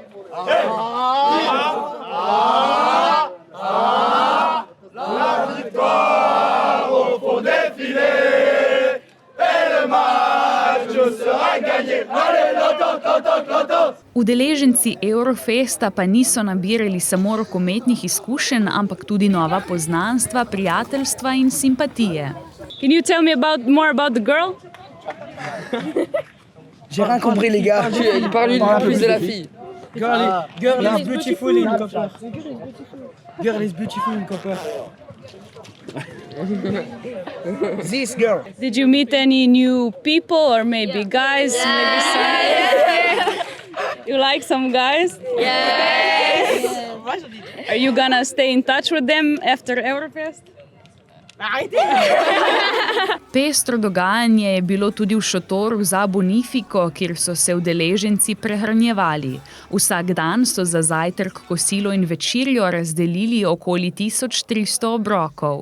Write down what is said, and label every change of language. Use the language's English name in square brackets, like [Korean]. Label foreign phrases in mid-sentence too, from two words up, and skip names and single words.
[Slovenian] Udeleženci Eurofesta pa niso nabirali samo rokometnih izkušenj, ampak tudi nova poznanstva, prijateljstva in simpatije. [English] Can you tell me more about the girl? [French] J'ai rien compris, les gars. Il parle plus de la fille. [English] Girl is beautiful in copper. Girl is beautiful in copper. This girl. Did you meet any new people or maybe guys? Maybe some... You like some guys? Yes. Are you gonna stay in touch with them after Eurofest? [Slovenian] Pestro dogajanje je bilo tudi v šotoru za Bonifiko, kjer so se udeleženci prehranjevali. Vsak dan so za zajtrk, kosilo in večerjo razdelili okoli 1300 obrokov.